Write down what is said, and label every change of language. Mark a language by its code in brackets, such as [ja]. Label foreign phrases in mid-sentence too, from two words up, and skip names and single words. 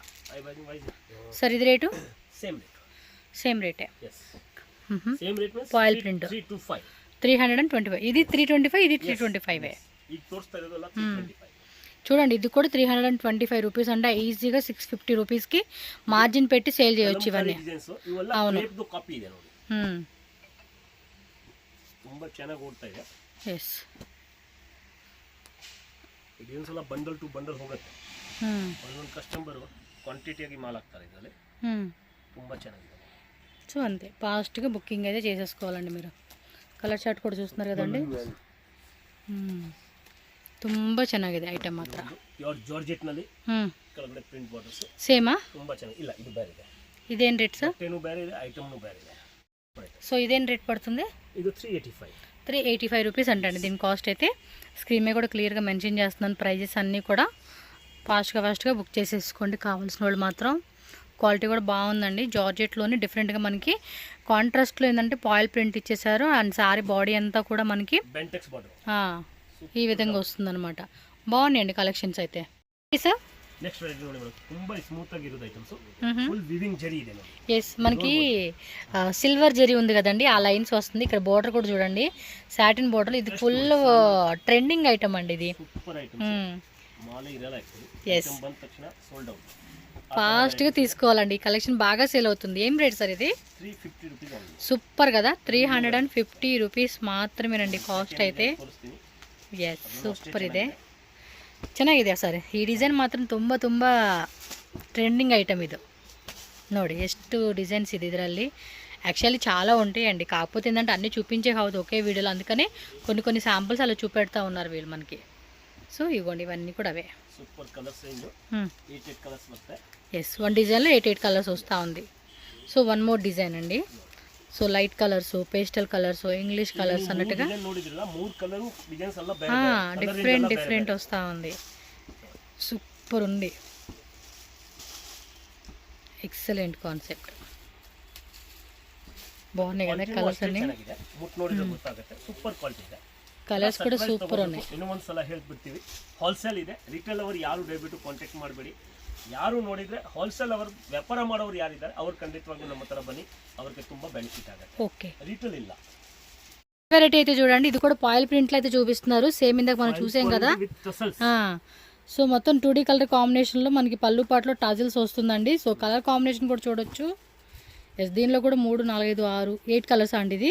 [te] సార్ ఇది రేటు? సేమ్ రేటే. [en] foil print 325. [te] ఇది 325, ఇది 325. చూడండి ఇది కూడా 325 రూపీస్ అంటే ఈజీగా 650 రూపీస్కి మార్జిన్ పెట్టి సేల్ చేయొచ్చు ఇవన్నీ. [kn] ಡಿಸೈನ್ಸ್ ಇವೆಲ್ಲ [te] అవును. [kn] ಕ್ರೇಪ್ದು ಕಾಪಿ ಇದೆ ನೋಡಿ, ತುಂಬಾ ಚೆನ್ನಾಗಿ ಓಡ್ತಾ ಇದೆ. ಎಸ್ ಡಿಸೈನ್ಸ್ ಎಲ್ಲ [en] bundle to bundle [kn] ಹೋಗುತ್ತೆ. ಒಂದೊಂದು ಕಸ್ಟಮರ್ ಕ್ವಾಂಟಿಟಿಯಾಗಿ ಮಾಲ್ ಹಾಕ್ತಾರೆ ಇದರಲ್ಲಿ, ತುಂಬಾ ಚೆನ್ನಾಗಿದೆ. [te] సో అంతే ఫాస్ట్గా బుకింగ్ అయితే చేసేసుకోవాలండి మీరు. [en] colour chart [te] ಕೂಡ చూస్తున్నారు కదండి, [kn] ತುಂಬ ಚೆನ್ನಾಗಿದೆ ಐಟಮ್ ಮಾತ್ರ. [en] pure georgette [kn] ನಲ್ಲಿ ಕೆಳಗಡೆ [en] print borders [kn] ಸೇಮಾ, ತುಂಬಾ ಚೆನ್ನಾಗಿ. ಇಲ್ಲ ಇದು ಬೇರೆ ಇದೆ. ಇದೇನು ರೇಟ್ ಸರ್? ಬಟ್ಟೆನೂ ಬೇರೆ ಇದೆ, ಐಟಮ್ನು ಬೇರೆ ಇದೆ. [te] సో ఇదేం రేట్ పడుతుంది? ఇది 385. 385 రూపీస్ అంటండి దీని కాస్ట్ అయితే. స్క్రీన్ మీద కూడా క్లియర్గా మెన్షన్ చేస్తున్నాను ప్రైజెస్ అన్నీ కూడా. ఫాస్ట్గా బుక్ చేసేసుకోండి కావాల్సిన వాళ్ళు మాత్రం. క్వాలిటీ కూడా బాగుందండి. జార్జెట్లోని డిఫరెంట్గా మనకి కాంట్రాస్ట్లో ఏంటంటే పాయిల్ ప్రింట్ ఇచ్చేసారు. అండ్ సారీ బాడీ అంతా కూడా మనకి బెంటెక్స్ బార్డర్ ఈ విధంగా వస్తుందన్నమాట. బాగున్నాయండి కలెక్షన్స్ అయితే. సార్ [en] next variety [kn] ನೋಡಿ ಮೇಡಂ, ತುಂಬಾ ಸ್ಮೂತ್ ಆಗಿ ಇರೋದು ಐಟಮ್ಸ್, [en] full weaving [kn] ಜರಿ ಇದೆ ನೋಡಿ. [te] ఎస్ మనకి సిల్వర్ జరీ ఉంది కదండి, ఆ లైన్స్ వస్తుంది. ఇక్కడ బోర్డర్ కూడా చూడండి, [en] satin border. [te] ఇది [en] full trending item [te] అండి ఇది. [en] super items. [kn] ಮಾಲೇ ಇರಲ್ಲ [en] actually item [kn] ಬಂದ ತಕ್ಷಣ [en] sold out. [te] ఫాస్ట్గా తీసుకోవాలండి, ఈ కలెక్షన్ బాగా సేల్ అవుతుంది. ఏం రేట్ సార్ ఇది? [en] 350 rupees only. [te] సూపర్ కదా, 350 రూపీస్ మాత్రమేనండి కాస్ట్ అయితే. [kn] ಎಸ್ ಸೂಪರ್ ಇದೆ, ಚೆನ್ನಾಗಿದೆ ಸರ್. ಈ ಡಿಸೈನ್ ಮಾತ್ರ ತುಂಬ [en] trending item [kn] ಇದು. ನೋಡಿ ಎಷ್ಟು ಡಿಸೈನ್ಸ್ ಇದೆ ಇದರಲ್ಲಿ. [te] యాక్చువల్లీ చాలా ఉంటాయండి, కాకపోతే ఏంటంటే అన్నీ చూపించే కావద్దు ఒకే వీడియోలో, అందుకనే కొన్ని శాంపుల్స్ అలా చూపెడతా ఉన్నారు వీళ్ళు మనకి. సో ఇవ్వండి ఇవన్నీ కూడా అవే. [en] super colours range 8 colours [te] వస్తాయి. ఎస్, వన్ డిజైన్లో 8 కలర్స్ వస్తూ ఉంది. సో [en] one more design [te] అండి. సో [en] light colours, pastel colours, English colours [te] అన్నట్టుగా డిఫరెంట్ వస్తూ ఉంది. సూపర్ ఉంది, [en] excellent concept. [te] బాగున్నాయి కదా కలర్స్ అన్ని. [en] super quality ಇದೆ. [te] కలర్స్ కూడా సూపర్ ఉన్నాయి. [kn] ಇನ್ನೊಂದ್ಸಲ ಹೇಳ್ಬಿಡ್ತೀವಿ, ಹೋಲ್ಸೇಲ್ ಇದೆ. ರಿಟೇಲ್ ಅವರು ಯಾರು ದಯವಿಟ್ಟು ಕಾಂಟ್ಯಾಕ್ಟ್ ಮಾಡಬೇಡಿ. ಯಾರು ನೋಡಿದ್ರೆ ಹೋಲ್ಸೇಲ್ ಅವರು ವ್ಯಾಪಾರ ಮಾಡೋರು ಯಾರಿದ್ದಾರೆ ಅವ್ರು ಖಂಡಿತವಾಗ್ಲೂ ನಮ್ಮ ಹತ್ರ ಬನ್ನಿ, ಅವ್ರಿಗೆ ತುಂಬಾ ಬೆನಿಫಿಟ್ ಆಗುತ್ತೆ. [te] ఓకే, [kn] రిటైల్ ಇಲ್ಲ. [te] వెరైటీ అయితే చూడండి, ఇది కూడా పాయిల్ ప్రింట్లు అయితే చూపిస్తున్నారు. సేమ్ ఇందాక మనం చూసాం కదా. సో మొత్తం 2D కలర్ కాంబినేషన్లో మనకి పళ్ళు పాటలో టాజిల్స్ వస్తుందండి. సో [en] colour combination [te] కూడా చూడొచ్చు. ఎస్, దీనిలో కూడా 3, 4, 5, 6, 8 కలర్స్ అండి ఇది.